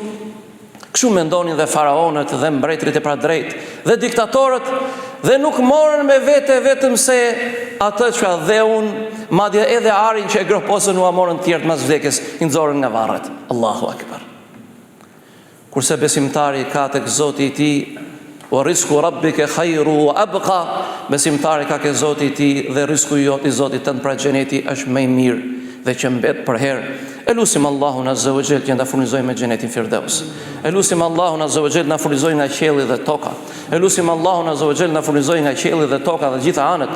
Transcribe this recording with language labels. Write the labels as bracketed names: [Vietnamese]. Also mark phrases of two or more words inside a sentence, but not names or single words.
[Albanian] Kështu mendonin dhe faraonët dhe mbretërit e padrejt dhe diktatorët, dhe nuk morën me vete vetëm se atë që dheun, madje edhe arin që e groposën u morën tjertë mas vdekjes, i nxorën nga varret. [Arabic] الله أكبر. [Albanian] Kurse besimtari ka tek Zoti i tij, [Arabic] ورزق ربك خير وأبقى, [Albanian] besimtari ka ke Zoti i tij dhe risku i Zotit tënd pra xheneti është më i mirë dhe që mbet për herë. Elusim Allahun [Arabic] عز وجل [Albanian] që na furnizojë me xhenetin Firdaus. Elusim Allahun [Arabic] عز وجل [Albanian] na furnizojë nga qielli dhe toka. Elusim Allahun [Arabic] عز وجل [Albanian] na furnizojë nga qielli dhe toka dhe gjitha anët.